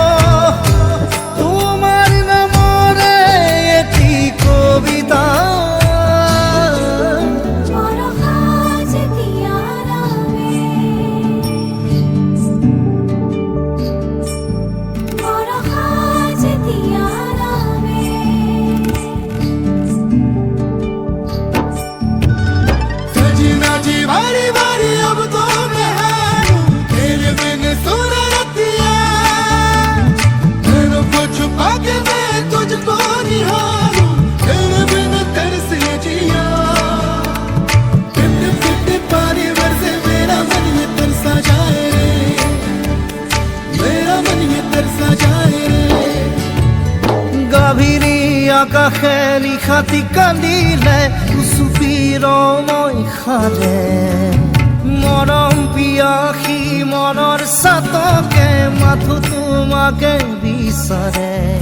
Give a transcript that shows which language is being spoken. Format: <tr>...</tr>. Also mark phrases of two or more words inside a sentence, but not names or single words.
<as>তোমাৰ নামৰে এটি কবিতা, বৰষা যেতিয়া নামে, বৰষা যেতিয়া নামে।</as> <hi>सजना जी बारी बारी अब तो मैं हारूं, तेरे बिन सुन रतिया, नैनों को छुपा के मैं तुझको निहारूं, तेरे बिन तरस ये जिया। टिप टिप टिप पानी बरसे मेरा मन ये तरसा जाए रे, मेरा मन ये तरसा जाए रे।</hi> <as>গভীৰী আকাশে নিশাতি কান্দিলে সুফিৰময় সাৰে, মৰম পিয়াসী মনৰ চাতকে মাথো তোমাকে বিচাৰে।</as>